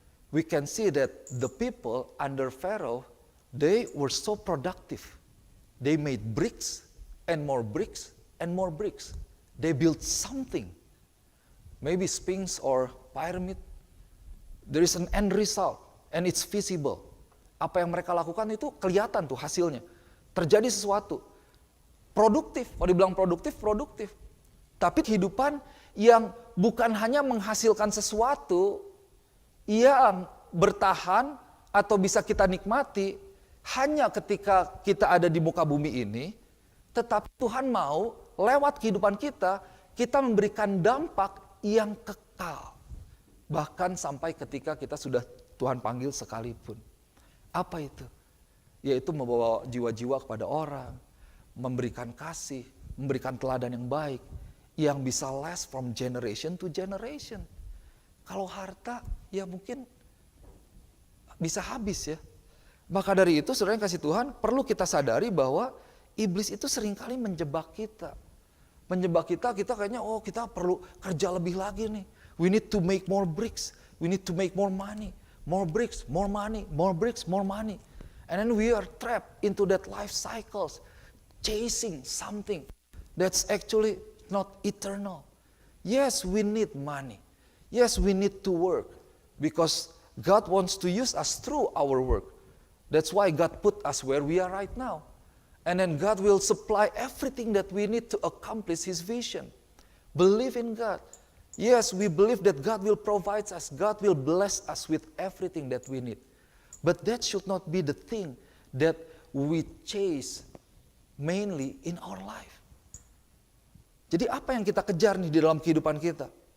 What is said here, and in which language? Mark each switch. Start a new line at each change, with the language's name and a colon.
English: We can see that the people under Pharaoh, they were so productive. They made bricks and more bricks and more bricks. They built something, maybe Sphinx or pyramid. There is an end result and it's visible.
Indonesian: Apa yang mereka lakukan itu kelihatan tuh hasilnya. Terjadi sesuatu. Produktif, kalau dibilang produktif. Tapi kehidupan yang bukan hanya menghasilkan sesuatu yang bertahan atau bisa kita nikmati hanya ketika kita ada di muka bumi ini, tetapi Tuhan mau lewat kehidupan kita memberikan dampak yang kekal. Bahkan sampai ketika kita sudah Tuhan panggil sekalipun. Apa itu? Yaitu membawa jiwa-jiwa kepada orang, memberikan kasih, memberikan teladan yang baik, yang bisa
English: last from generation to generation.
Indonesian: Kalau harta, ya mungkin bisa habis ya. Maka dari itu, saudara yang kasih Tuhan, perlu kita sadari bahwa iblis itu seringkali menjebak kita. Menjebak kita kayaknya, kita perlu kerja lebih lagi nih.
English: We need to make more bricks. We need to make more money. More bricks, more money, more bricks, more money. And then we are trapped into that life cycles, chasing something that's actually not eternal. Yes, we need money. Yes, we need to work because God wants to use us through our work. That's why God put us where we are right now. And then God will supply everything that we need to accomplish His vision. Believe in God. Yes, we believe that God will provide us. God will bless us with everything that we need. But that should not be the thing that we chase mainly in our life.
Indonesian: Jadi apa yang kita kejar nih di dalam kehidupan kita?